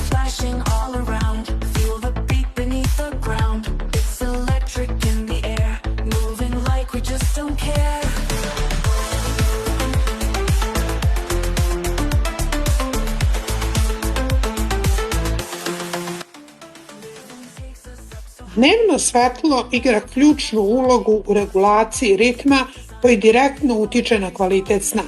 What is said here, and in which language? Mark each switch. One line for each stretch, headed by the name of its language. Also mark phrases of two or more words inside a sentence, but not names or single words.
English: crashing all around. Feel the beat beneath the ground. It's electric in the air, moving like we just don't care.
Serbian: Dnevno svetlo igra ključnu ulogu u regulaciji ritma koji direktno utiče na kvalitet sna.